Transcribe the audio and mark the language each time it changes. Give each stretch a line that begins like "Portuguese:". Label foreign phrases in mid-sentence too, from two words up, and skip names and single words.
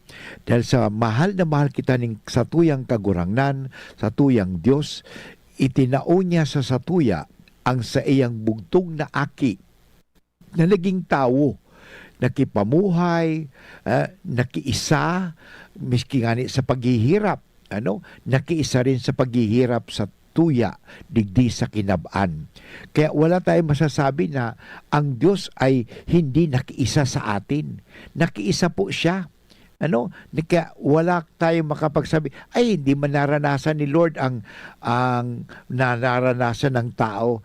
Bikol: Dahil sa mahal na mahal kita ning sa tuyang kagurangnan, sa tuyang Dios, itinao niya sa satuya ang sa iyang bugtong na aki na naging tao, nakipamuhay, nakiisa, miski ngani sa paghihirap, nakiisa rin sa paghihirap sa tuya, digdi sa kinabaan.
Filipino: Kaya wala tayong masasabi na ang Diyos ay hindi nakiisa sa atin. Nakiisa po siya. Kaya wala tayong makapagsabi, ay hindi man naranasan ni Lord ang naranasan ng tao.